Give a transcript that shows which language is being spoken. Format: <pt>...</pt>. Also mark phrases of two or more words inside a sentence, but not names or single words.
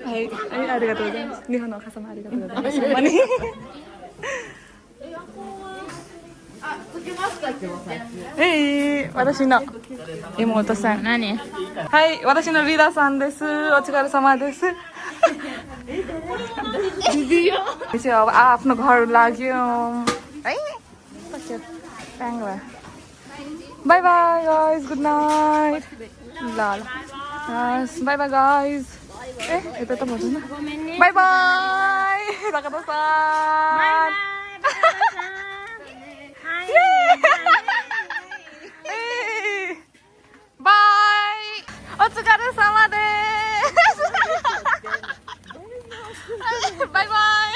<ja>はい、ありがとうございます。日本のお母様ありがとうございます。ほんまに。私の妹さん。何？はい、私のリーダーさんです。お疲れ様です。</ja> <ne>आफ्नो घर लाग्यो है</ne> <en>bye bye guys good night ल bye bye guys</en> <ne>यता त भन्नु न</ne> <en>bye bye राकादो-san</en> <ja>バイお疲れ様ですバイバイ</ja>